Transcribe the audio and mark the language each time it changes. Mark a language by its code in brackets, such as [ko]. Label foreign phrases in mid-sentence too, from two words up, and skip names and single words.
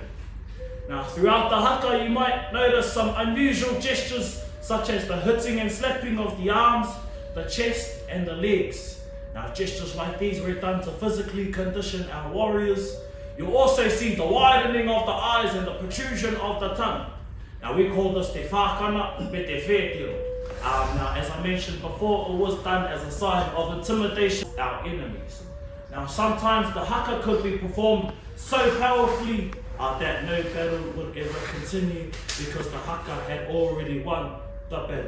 [en] Now, throughout the haka, you might notice some unusual gestures such as the hitting and slapping of the arms, the chest, and the legs. Now, gestures like these were done to physically condition our warriors. You'll also see the widening of the eyes and the protrusion of the tongue. Now, we call this [mi] te whakana me te whetiro. [en] Now, as I mentioned before, it was done as a sign of intimidation of our enemies. Now, sometimes the haka could be performed so powerfully that no battle would ever continue because the haka had already won the battle.